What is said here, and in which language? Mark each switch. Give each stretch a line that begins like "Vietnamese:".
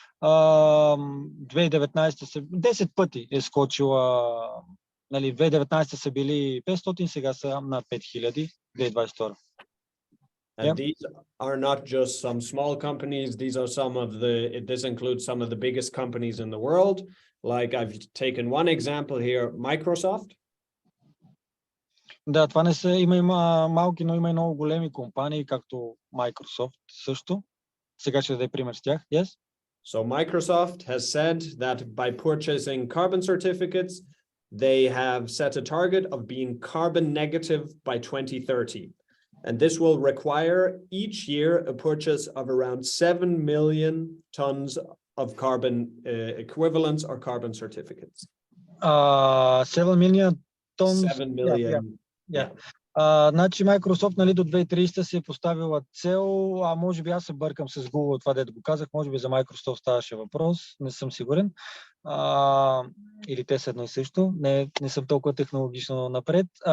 Bulgarian: 2019 10 пъти е скочила, нали, 2019 са били 500, сега са над 5000, 2022.
English: And these are not just some small companies. These are this includes some of the biggest companies in the world. Like I've taken one example here, Microsoft.
Bulgarian: Да, това не са, има малки, но има и много големи компании, както Microsoft също. Сега ще даде пример с тях.
English: Yes? So Microsoft has said that by purchasing carbon certificates, they have set a target of being carbon negative by 2030. And this will require each year a purchase of around 7 million tons of carbon equivalents or carbon certificates. 7 million tons. 7 million. Yeah.
Bulgarian: Значи Microsoft, нали, до 2030 се е поставила цел, може би аз се бъркам с Google, това дето го казах, може би за Microsoft ставаше въпрос, не съм сигурен. Или те са едно и също, не съм толкова технологично напред.